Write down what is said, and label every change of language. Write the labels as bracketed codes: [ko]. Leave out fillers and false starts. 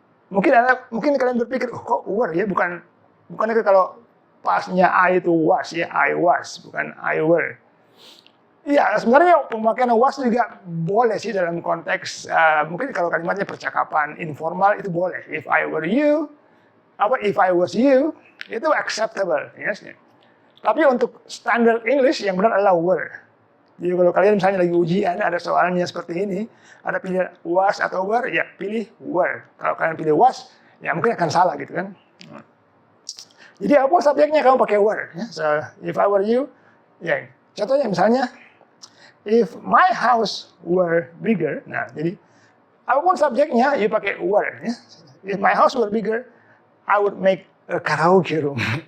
[id] Mungkin kalian berpikir, oh, kok were ya, bukannya kalau pasnya I itu was ya, I was, bukan I were. Iya, sebenarnya pemakaian was juga boleh sih dalam konteks, mungkin kalau kalimatnya percakapan informal itu boleh. [en] If I were you, if I was you, itu acceptable. Yes. [id] Tapi untuk standard English yang benar adalah were. Jadi kalau kalian misalnya lagi ujian, ada soalnya seperti ini, ada pilihan was atau were, ya pilih were. Kalau kalian pilih was, ya mungkin akan salah gitu kan. Jadi apa subjeknya kamu pakai were. Ya. [en] So, if I were you, [id] ya contohnya misalnya, [en] if my house were bigger, [id] nah jadi apapun subjeknya, [en] you pakai were. Ya. If my house were bigger, I would make a karaoke room.